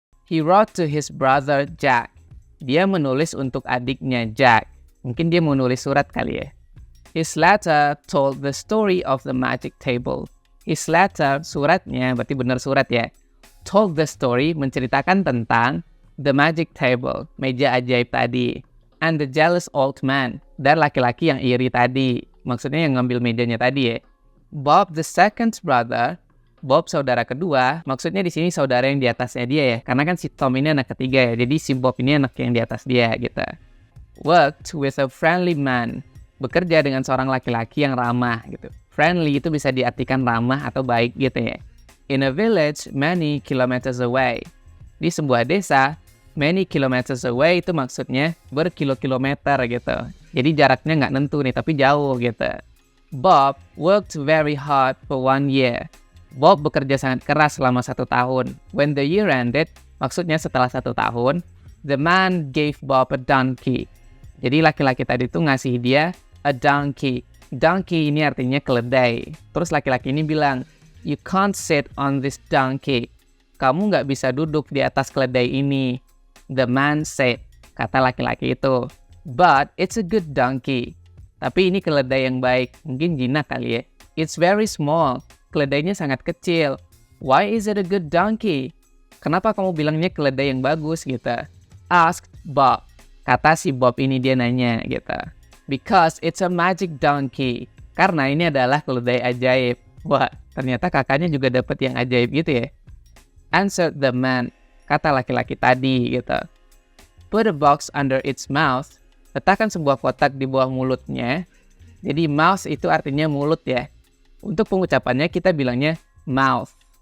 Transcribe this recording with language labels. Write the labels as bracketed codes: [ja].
[en] He wrote to his brother Jack. [id] Dia menulis untuk adiknya Jack. Mungkin dia mau nulis surat kali ya. [en] His letter told the story of the magic table. His letter, [id] suratnya, berarti benar surat ya. [en] Told the story, [id] menceritakan tentang [en] the magic table, [id] meja ajaib tadi. [en] And the jealous old man, [id] dan laki-laki yang iri tadi. Maksudnya yang ngambil mejanya tadi ya. [en] Bob the second brother, [id] Bob saudara kedua, maksudnya di sini saudara yang di atasnya dia ya. Karena kan si Tom ini anak ketiga ya, jadi si Bob ini anak yang di atas dia gitu. [en] Worked with a friendly man, [id] bekerja dengan seorang laki-laki yang ramah gitu. Friendly itu bisa diartikan ramah atau baik gitu ya. [en] In a village many kilometers away. [id] Di sebuah desa, [en] many kilometers away [id] itu maksudnya berkilo-kilometer gitu. Jadi jaraknya nggak nentu nih, tapi jauh gitu. [en] Bob worked very hard for 1 year. [id] Bob bekerja sangat keras selama 1 tahun. [en] When the year ended, [id] maksudnya setelah 1 tahun, [en] the man gave Bob a donkey. [id] Jadi laki-laki tadi tuh ngasih dia a donkey. Donkey ini artinya keledai. Terus laki-laki ini bilang, [en] you can't sit on this donkey. [id] Kamu nggak bisa duduk di atas keledai ini. [en] The man said, [id] kata laki-laki itu. [en] But it's a good donkey. [id] Tapi ini keledai yang baik. Mungkin jinak kali ya. [en] It's very small. [id] Keledainya sangat kecil. [en] Why is it a good donkey? [id] Kenapa kamu bilangnya keledai yang bagus gitu? [en] Asked Bob. [id] Kata si Bob ini, dia nanya gitu. [en] Because it's a magic donkey. [id] Karena ini adalah keledai ajaib. Wah, ternyata kakaknya juga dapat yang ajaib gitu ya. [en] Answered the man. [id] Kata laki-laki tadi gitu. [en] Put a box under its mouth. [id] Letakkan sebuah kotak di bawah mulutnya. Jadi mouth itu artinya mulut ya. Untuk pengucapannya kita bilangnya mouth.